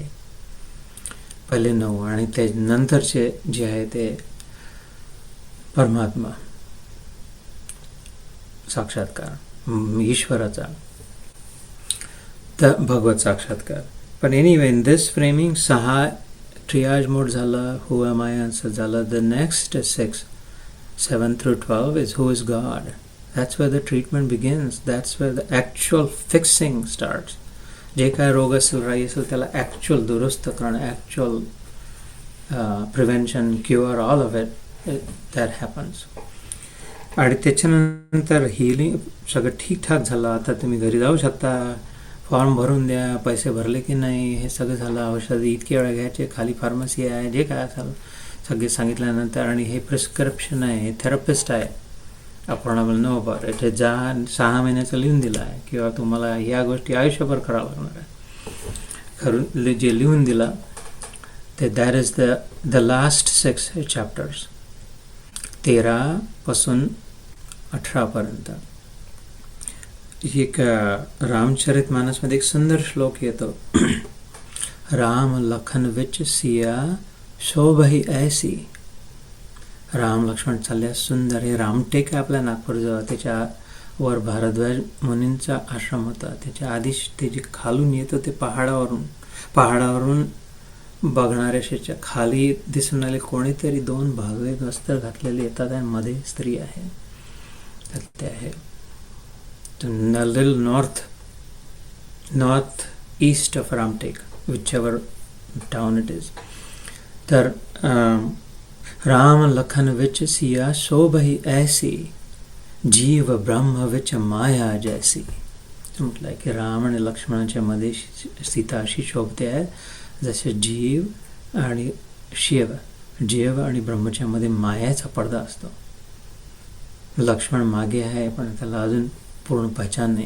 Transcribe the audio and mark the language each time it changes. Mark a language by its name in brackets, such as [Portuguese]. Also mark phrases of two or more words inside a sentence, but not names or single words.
[Marathi] पहिले 9 आणि ते नंतरचे जे आहे ते परमात्मा साक्षात्कार, ईश्वराचा, तर भगवत साक्षात्कार. [English] पण anyway in this framing 6 triage mode झाला, who am I answer झाला. The next 6, 7 through 12 is who is God. That's where the treatment begins. That's where the actual fixing starts. [Marathi] जे काय रोग असेल, राई असेल, त्याला ॲक्च्युअल दुरुस्त करणं, [English] actual prevention, [Marathi] क्युअर, [English] All of it that happens. [Marathi] आणि त्याच्यानंतर हिलिंग सगळं ठीकठाक झालं. आता तुम्ही घरी जाऊ शकता, फॉर्म भरून द्या, पैसे भरले की नाही हे सगळं झालं. औषध इतके वेळा घ्यायचे, खाली फार्मसी आहे, जे काय असेल सगळे सांगितल्यानंतर, आणि हे प्रिस्क्रिप्शन आहे, हे थेरपिस्ट आहे, आपण [English] know about it, [Marathi] जा 6 महिन्याचं लिहून दिलं आहे, किंवा तुम्हाला ह्या गोष्टी आयुष्यभर करावं लागणार आहे. खरं जे लिहून दिलं ते [English] that is the last 6 chapters, [Marathi] 13 18 एक रामचरित मानसमध्ये एक सुंदर श्लोक येतो. [Awadhi] राम लखन विच सिया शोभही ऐसी. [Marathi] राम लक्ष्मण चालल्या सुंदर. हे रामटेक आहे आपल्या नागपूरजवळ, त्याच्यावर भारद्वाज मुनींचा आश्रम होता. त्याच्या आधी ते जे खालून येतं ते पहाडावरून बघणाऱ्याच्या खाली दिसून आले कोणीतरी 2 भगवे वस्त्र घातलेले येतात आणि मध्ये स्त्री आहे. तर ते आहे [English] little north east of Ramtek, whichever town it is. [Marathi] तर [Awadhi] राम लखन विच सिया शोभही ऐसी, जीव ब्रह्म विच माया जैसी. [Marathi] म्हटलं की राम आणि लक्ष्मणाच्या मध्ये सीता अशी शोभते आहे जसे जीव आणि जीव आणि ब्रह्मच्या मध्ये मायाचा पडदा असतो. लक्ष्मण मागे आहे, पण त्याला अजून पूर्ण पहचान नाही.